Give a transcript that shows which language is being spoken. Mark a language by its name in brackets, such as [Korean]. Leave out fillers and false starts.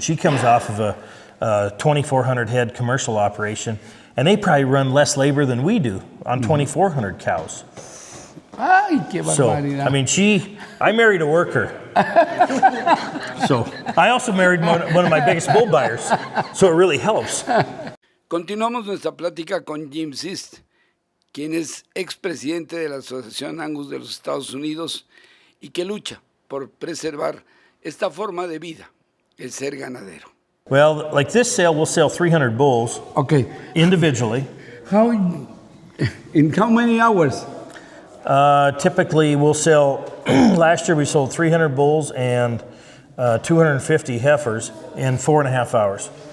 [English] She comes off of a 2,400 head commercial operation, and they probably run less labor than we do on 2,400 cows. [Spanish] Ay, qué [English] So, [Spanish] barbaridad. [English] I mean, I married a worker. So, I also married one of my biggest bull buyers, so it really helps. [Spanish] Continuamos nuestra plática con Jim Sitz, quien es expresidente de la Asociación Angus de los Estados Unidos y que lucha por preservar esta forma de vida, el ser ganadero. [English] Well, like this sale, we'll sell 300 bulls Okay. individually. In how many hours? Typically, we'll sell, last year we sold 300 bulls and 250 heifers in 4.5 hours.